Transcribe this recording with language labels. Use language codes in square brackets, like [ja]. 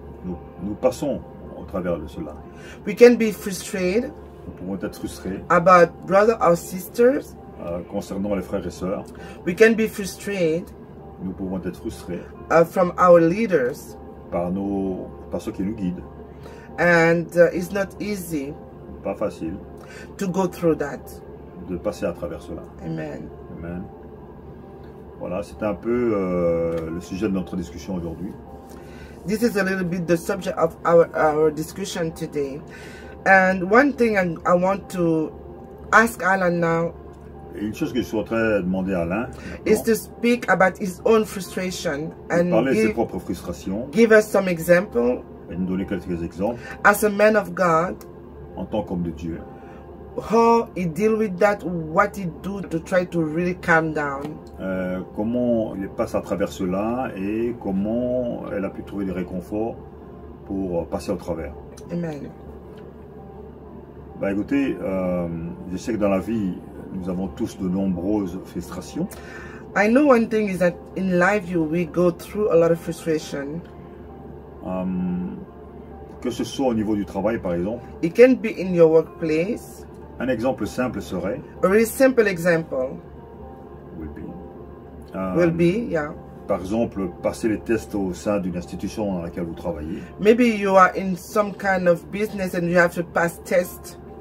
[fr] Nous passons au travers de cela. [en] We can be frustrated. [fr] Nous pouvons être frustrés. [en] About brothers or sisters. [fr] Concernant les frères et sœurs. [en] We can be frustrated. [fr] Nous pouvons être frustrés. [en] From our leaders. [fr] par ceux qui nous guident. [en] And it's not easy [fr] Pas facile [en] to go through that. [fr] de passer à travers cela. [en] Amen. Amen. [fr] Voilà, c'est un peu le sujet de notre discussion aujourd'hui. [en] This is a little bit the subject of our discussion today. And one thing I want to ask Alan now [fr] Et une chose que je souhaiterais demander à Alain, [en] is to speak about his own frustration and [fr] parler de ses propres frustrations [en] give us some example [fr] et nous donner quelques exemples [en] as a man of God, [fr] en tant qu'homme de Dieu. [en] how he deal with that, what he do to try to really calm down. [fr] Comment il passe à travers cela et comment elle a pu trouver des réconforts pour passer au travers. Amen. Bah écoutez, je sais que dans la vie, nous avons tous de nombreuses frustrations. [en] I know one thing is that in life we go through a lot of frustration. [fr] Que ce soit au niveau du travail par exemple. [en] It can be in your workplace. [fr] Un exemple simple serait [en] A really simple example will be, yeah. [fr] Par exemple, passer les tests au sein d'une institution dans laquelle vous travaillez. [en] Maybe you are in some kind of business and you have to pass test.